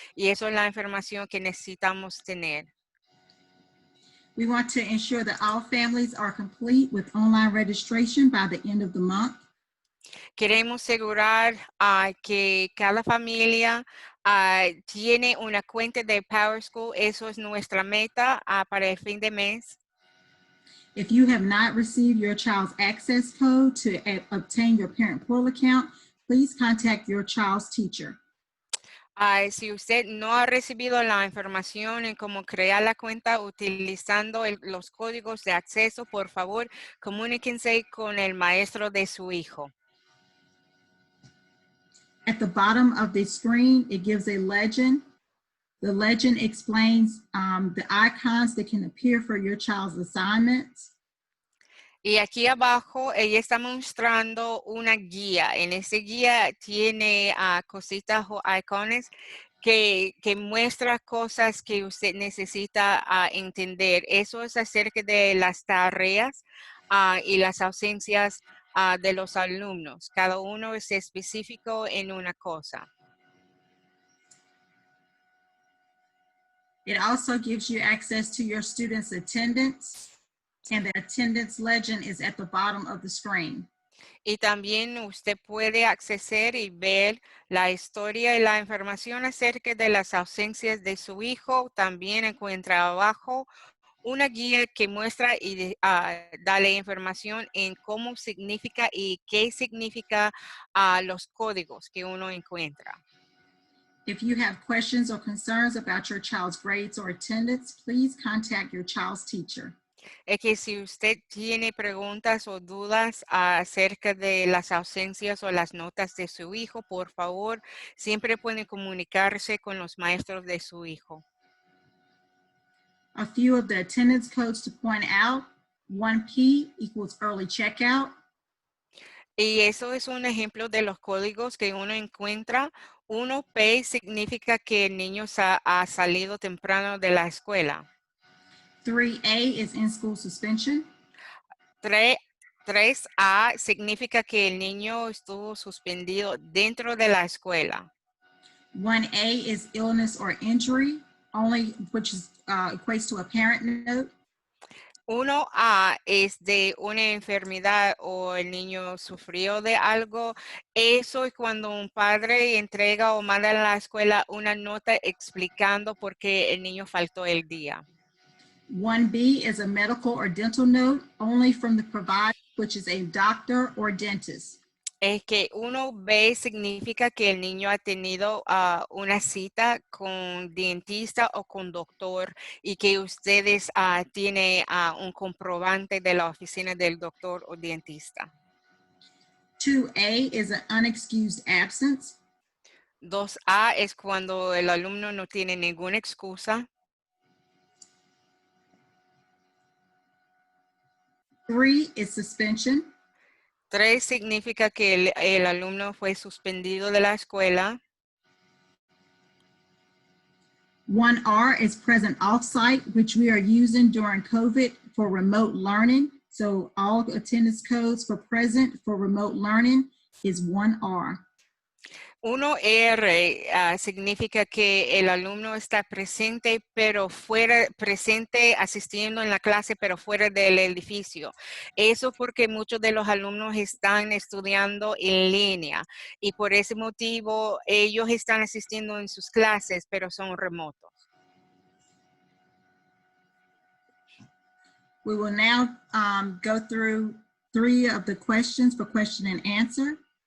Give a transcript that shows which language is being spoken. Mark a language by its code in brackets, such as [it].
[es] Y eso es la información que necesitamos tener. [en] We want to ensure that all families are complete with online registration by the end of the month. [es] Queremos asegurar que cada familia tiene una cuenta de PowerSchool. Eso es nuestra meta para el fin de mes. [en] If you have not received your child's access code to obtain your parent portal account, please contact your child's teacher. [es] Si usted no ha recibido la información en cómo crear la cuenta utilizando los códigos de acceso, por favor, comuníquense con el maestro de su hijo. [en] At the bottom of the screen, it gives a legend. The legend explains the icons that can appear for your child's assignments. [es] Y aquí abajo ella está mostrando una guía. En esa guía tiene cositas o icones que muestra cosas que usted necesita entender. Eso es acerca de las tareas y las ausencias de los alumnos. Cada uno es específico en una cosa. [en] It also gives you access to your students' attendance, and the attendance legend is at the bottom of the screen. [es] Y también usted puede acceder y ver la historia y la información acerca de las ausencias de su hijo. También encuentra abajo una guía que muestra y dale información en cómo significa y qué significa los códigos que uno encuentra. [en] If you have questions or concerns about your child's grades or attendance, please contact your child's teacher. [es] Es que si usted tiene preguntas o dudas acerca de las ausencias o las notas de su hijo, por favor, siempre pueden comunicarse con los maestros de su hijo. [en] A few of the attendance codes to point out: 1P equals early checkout. [es] Y eso es un ejemplo de los códigos que uno encuentra. 1P significa que el niño ha salido temprano de la escuela. [en] 3A is in-school suspension. [es] 3A significa que el niño estuvo suspendido dentro de la escuela. [en] 1A is illness or injury, which equates to a parent note. [es] 1A es de una enfermedad o el niño sufrió de algo. Eso es cuando un padre entrega o manda a la escuela una nota explicando por qué el niño faltó el día. [en] 1B is a medical or dental note only from the provider, which is a doctor or dentist. [es] Es que 1B significa que el niño ha tenido una cita con dentista o con doctor y que ustedes tienen un comprobante de la oficina del doctor o dentista. [en] 2A is an unexcused absence. [es] 2A es cuando el alumno no tiene ninguna excusa. [en] 3 is suspension. [es] 3 significa que el alumno fue suspendido de la escuela. [en] 1R is present off-site, which we are using during COVID for remote learning. So all attendance codes for present for remote learning is 1R. [es] 1R significa que el alumno está presente, pero presente asistiendo en la clase, pero fuera del edificio. Eso porque muchos de los alumnos están estudiando en línea y por ese motivo ellos están asistiendo en sus clases, pero son remotos. [en] We will now go through 3 of the questions for question and answer.